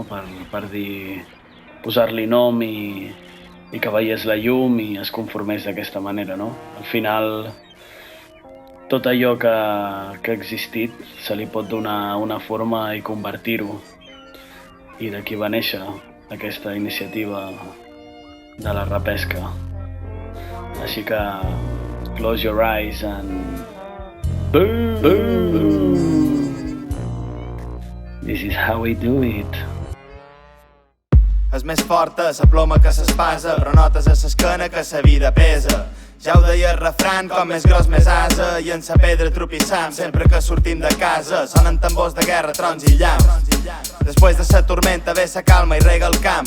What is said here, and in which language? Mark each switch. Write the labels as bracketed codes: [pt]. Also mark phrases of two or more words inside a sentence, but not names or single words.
[ca] Per dir, posar-li nom i que veiés la llum i es conformés d'aquesta manera, no? Al final, tot allò que ha existit se li pot donar una forma i convertir-ho. I d'aquí va néixer aquesta iniciativa de la repesca. Així que, [en] close your eyes and... Boom! Boom! This is how we do it. [ca] És més forta la ploma que s'espasa, però notes a l'esquena que la vida pesa. Ja ho deia el refran, com més gros més asa, i en sa pedra tropissam sempre que sortim de casa. Sonen tambors de guerra, trons i llamps. Després de sa tormenta ve sa calma i rega el camp.